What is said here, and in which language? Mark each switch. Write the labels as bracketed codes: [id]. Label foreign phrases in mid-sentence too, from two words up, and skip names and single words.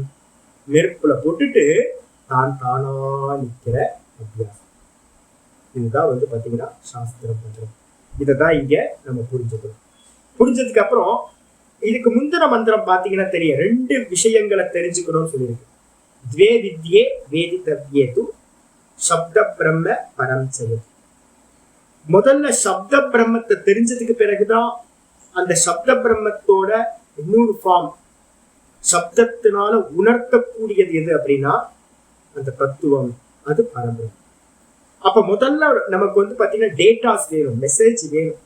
[ta] நெருப்புல போட்டுட்டு தானா நிக்கிற அபியாசம். இதுதான் வந்து பாத்தீங்கன்னா சாஸ்திரம் பண்றது. இதைதான் இங்க நம்ம புரிஞ்சுக்கணும். புரிஞ்சதுக்கு அப்புறம் இதுக்கு முந்தின மந்திரம் பாத்தீங்கன்னா தெரியும், 2 விஷயங்களை தெரிஞ்சுக்கணும்னு சொல்லியிருக்கு. [sa] द्वे विद्ये वेदितव्ये तु शब्द ब्रह्म परम चयति. [ta] முதல்ல சப்த பிரம்மத்தை தெரிஞ்சதுக்கு பிறகுதான் அந்த சப்த பிரம்மத்தோட இன்னொரு ஃபார்ம், சப்தத்தினால உணர்த்தக்கூடியது எது அப்படின்னா அந்த தத்துவம், அது பரபிரம்மம். அப்ப முதல்ல நமக்கு வந்து பாத்தீங்கன்னா டேட்டாஸ் வேணும், மெசேஜ் வேணும்.